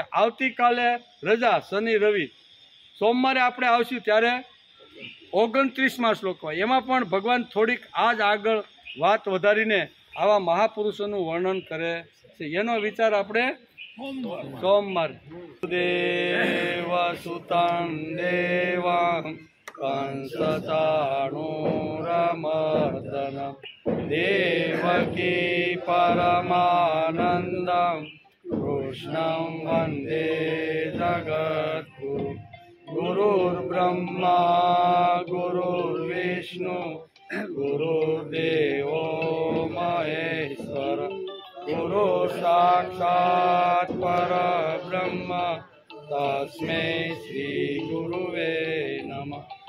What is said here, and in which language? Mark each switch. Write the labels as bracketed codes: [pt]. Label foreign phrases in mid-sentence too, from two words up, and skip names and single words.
[gu] આવતીકાલે રજા, શનિ રવિ, સોમવારે આપણે આવશું ત્યારે 29મા શ્લોકમાં એમાં પણ ભગવાન થોડીક આજ આગળ વાત વધારીને આવા મહાપુરુષોનું વર્ણન કરે છે. એનો વિચાર આપણે સોમવારે. [sa] દેવા સુતાન દેવા कंसचाणूरमर्दनं देवकी परमानन्दं कृष्णं वन्दे जगद्गुरुं गुरुर्ब्रह्मा गुरुर्विष्णु गुरुर्देवो महेश्वर गुरु साक्षात् परब्रह्म तस्मै श्री गुरुवे नमः।